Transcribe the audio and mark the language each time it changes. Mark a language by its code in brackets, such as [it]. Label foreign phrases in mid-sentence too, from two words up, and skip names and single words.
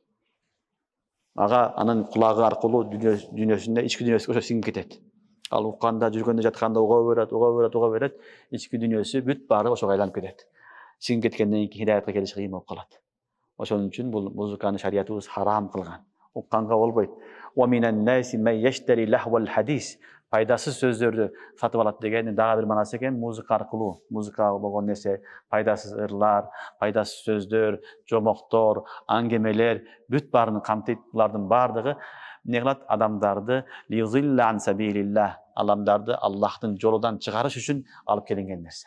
[ky] Ага анын кулагы аркылуу дүйнөсүндө, ички дүйнөсү ошо сиңип кетет. Ал укканда, жүргөндө, жатканда уга берет, ички дүйнөсү бүт баары ошого айланып кетет. Сиңип кеткенден кийин хидаятка келиш кыйын болуп калат. Ошон үчүн бул музыканы шариятыбыз харам кылган. Укканга болбойт. [ar] ومن الناس من يشتري لهو الحديث. [ky] Пайдасыз сөздөрдү сатып алат деген дагы бир манасы экен. Музыка аркылуу, музыка болгон нерсе, пайдасыз ырлар, пайдасыз сөздөр, жомоктор, аңгемелер бүт баарын камтыйт. Булардын баардыгы эмне кылат? Адамдарды [ar] ليضل عن سبيل الله, [ky] адамдарды Аллахтын жолунан чыгарыш үчүн алып келинген нерсе.